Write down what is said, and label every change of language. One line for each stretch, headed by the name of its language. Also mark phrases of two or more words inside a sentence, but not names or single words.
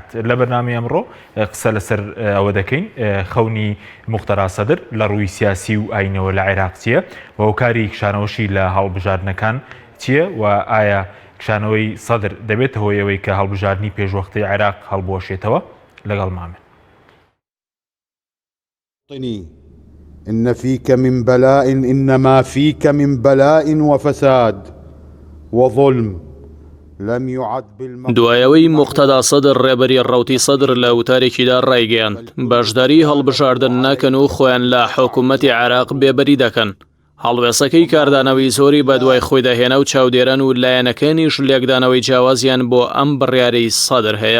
Central Kurdish: لە بەرنامەی ئەمڕۆ قسە لەسەر ئەوە دەکەین خەونی موختەرا سەدر لە ڕووی سیاسی و ئاینەوە لە عێراق چییە و هۆکاری کشانەوەشی لە هەڵبژاردنەکان چییە و ئایا کشانەوەی سەدر دەبێت هۆیەوەی کە هەڵبژاردننی پێشوەختەی عێراق هەڵبوەشێتەوە لەگەڵ مامن.
Arabic: إن فيك من بلاء إنما فيك من بلاء وفساد وظلم لم يعد
Central Kurdish: دوایەوەی موختەدا سەدر ڕێبەری ڕەوتی سەدر لە وتارێکیدا ڕایگەیاند بەشداری هەڵبژاردن ناکەن و خۆیان لە حکوومەتی عێراق بێبەری دەکەن. هەڵوێسەکەی کاردانەوەی زۆری بە دوای خۆی دەهێنا و چاودێران و لایەنەکانیش لێکدانەوەی جیاوازیان بۆ ئەم بڕیارەی سەدر هەیە.